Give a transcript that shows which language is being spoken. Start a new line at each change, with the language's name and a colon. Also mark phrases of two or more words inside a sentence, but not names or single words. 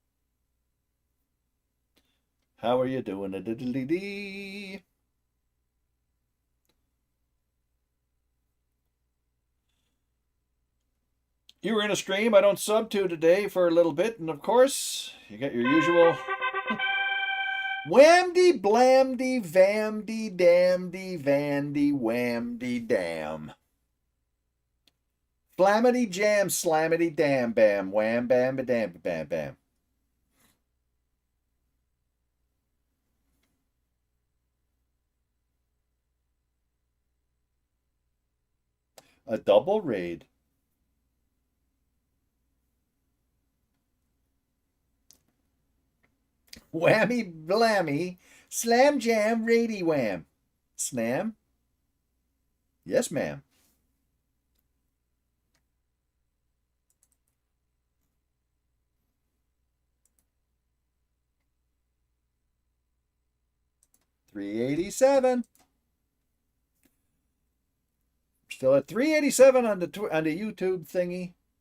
English: How are you doing? Diddly-dee. You were in a stream I don't sub to today for a little bit, and of course, you got your usual whamdy, blamdy, vamdy, damdy, vandy, whamdy, dam. Flammity, jam, slammity, dam, bam, wham, bam, ba, dam, bam, bam. A double raid. Whammy blammy, slam jam, rady wham. Snam? Yes, ma'am. $387. Still at 387 on the YouTube thingy.